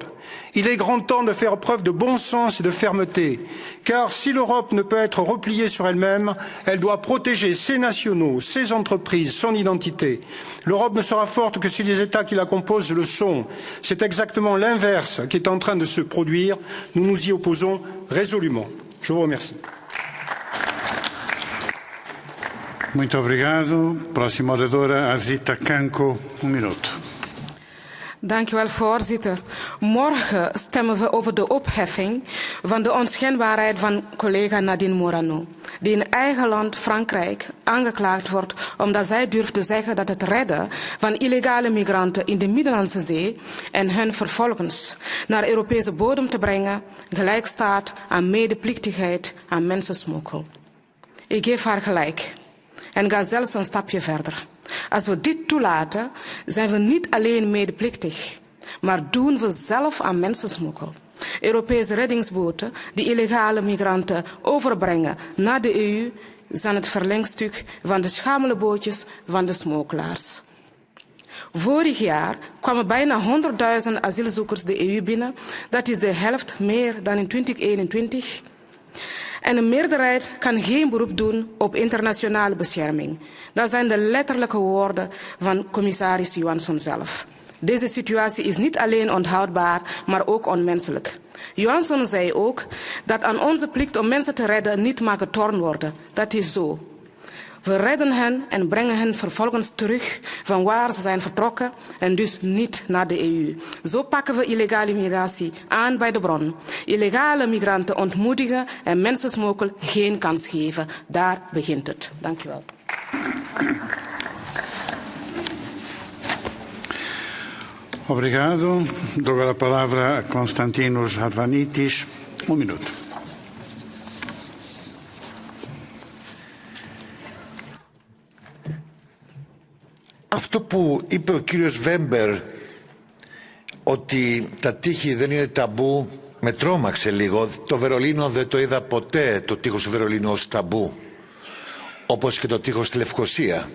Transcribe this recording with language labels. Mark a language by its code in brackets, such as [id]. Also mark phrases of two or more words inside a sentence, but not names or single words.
[fr] Il est grand temps de faire preuve de bon sens et de fermeté, car si l'Europe ne peut être repliée sur elle-même, elle doit protéger ses nationaux, ses entreprises, son identité. L'Europe ne sera forte que si les États qui la composent le sont. C'est exactement l'inverse qui est en train de se produire. Nous nous y opposons résolument. Je vous remercie. [pt] Muito obrigado. Próxima oradora, Azita Kanko, minuto. [nl] Dank u wel, voorzitter. Morgen stemmen we over de opheffing van de onschendbaarheid van collega Nadine Morano, die in eigen land, Frankrijk, aangeklaagd wordt omdat zij durft te zeggen dat het redden van illegale migranten in de Middellandse Zee en hun vervolgens naar Europese bodem te brengen gelijk staat aan medeplichtigheid aan mensensmokkel. Ik geef haar gelijk en ga zelfs een stapje verder. Als we dit toelaten, zijn we niet alleen medeplichtig, maar doen we zelf aan mensensmokkel. Europese reddingsboten die illegale migranten overbrengen naar de EU zijn het verlengstuk van de schamele bootjes van de smokkelaars. Vorig jaar kwamen bijna 100.000 asielzoekers de EU binnen. Dat is de helft meer dan in 2021. En een meerderheid kan geen beroep doen op internationale bescherming. Dat zijn de letterlijke woorden van commissaris Johansson zelf. Deze situatie is niet alleen onhoudbaar, maar ook onmenselijk. Johansson zei ook dat aan onze plicht om mensen te redden niet mag getornd worden. Dat is zo. We redden hen en brengen hen vervolgens terug van waar ze zijn vertrokken en dus niet naar de EU. Zo pakken we illegale migratie aan bij de bron. Illegale migranten ontmoedigen en mensensmokkel geen kans geven. Daar begint het. Dank u wel. [pt] Obrigado. Dou a palavra a Konstantinos Harvanitis. Minuto. [el] Αυτό που είπε ο κύριος Βέμπερ, ότι τα τείχη δεν είναι ταμπού, με τρόμαξε λίγο. Το Βερολίνο δεν το είδα ποτέ, το τείχος του Βερολίνου ως ταμπού, όπως και το τείχος στη Λευκοσία.